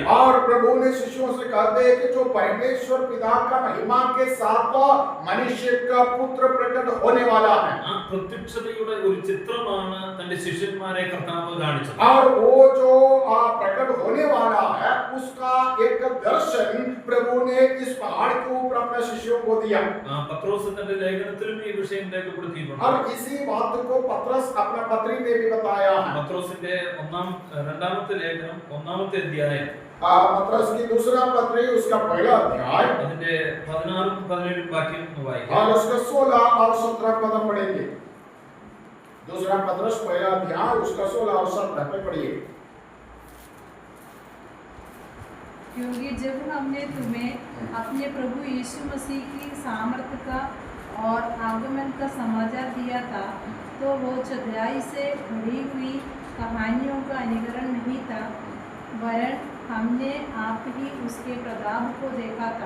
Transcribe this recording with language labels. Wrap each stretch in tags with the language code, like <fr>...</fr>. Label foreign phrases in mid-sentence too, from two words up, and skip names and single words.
<hi>और प्रभु ने शिष्यों से कहते हैं कि जो परमेश्वर पिता का महिमा के साथ मनुष्य का पुत्र प्रकट होने वाला है.</hi> <ml>ആ പ്രത്യക്ഷതയുടെ ഒരു ചിത്രമാണ് തന്റെ ശിഷ്യന്മാരെ കർത്താവ് കാണിച്ചത്.</ml> <hi>और वो जो प्रकट होने वाला है उसका एक दर्शन प्रभु ने इस पहाड़ के ऊपर अपने शिष्यों को दिया.</hi> <ml>പത്രോസ് തന്റെ ലേഖനത്തിലും ഈ വിഷയം രേഖപ്പെടുത്തിയിട്ടുണ്ട്.</ml> <hi>और इसी बात को पत्रस अपना पत्री में भी बताया है.</hi> <ml>പത്രോസിന്റെ രണ്ടാമത്തെ ലേഖനം 1ാമത്തെ അധ്യായം,</ml> <hi>पत्रस की दूसरा पत्री उसका पहला अध्याय</hi> <ml>അതിന്റെ 16 17 വാക്യം വായിക്കാം.</ml> <hi>और उसका 16 और 17 पद पढ़ेंगे. दूसरा पत्रस पहला अध्याय उसका 16 और 17 पे पढ़िए. क्योंकि जब हमने तुम्हें अपने प्रभु यीशु मसीह की सामर्थ्य का और आगमन का समाचार दिया था तो वो चतुराई से भरी हुई कहानियों का अनुकरण नहीं था, वरन हमने आप ही उसके प्रताप को देखा था.</hi>